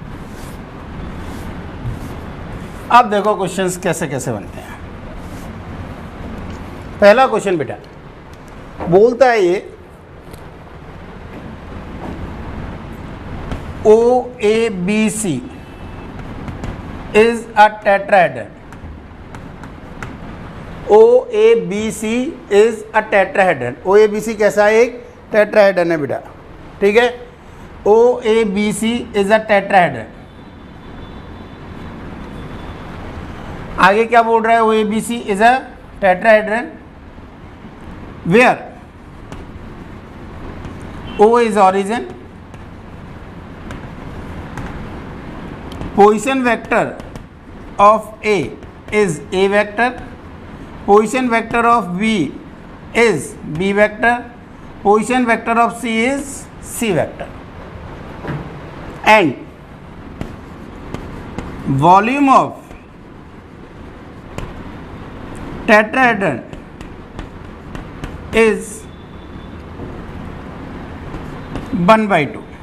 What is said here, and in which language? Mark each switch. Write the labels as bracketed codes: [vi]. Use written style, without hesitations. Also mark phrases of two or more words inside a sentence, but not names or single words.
[hi] अब देखो क्वेश्चंस कैसे कैसे बनते हैं। पहला क्वेश्चन बेटा बोलता है ये [en] OABC is a tetrahedron। OABC is a tetrahedron। [hi] OABC कैसा है, एक टेट्राहेड्रन है बेटा, ठीक है? [en] OABC is a tetrahedron। [hi] आगे क्या बोल रहा है, [en] OABC is a tetrahedron where O is origin, position vector of A is A vector, position vector of B is B vector, position vector of C is C vector, and volume of tetrahedron is 1/2।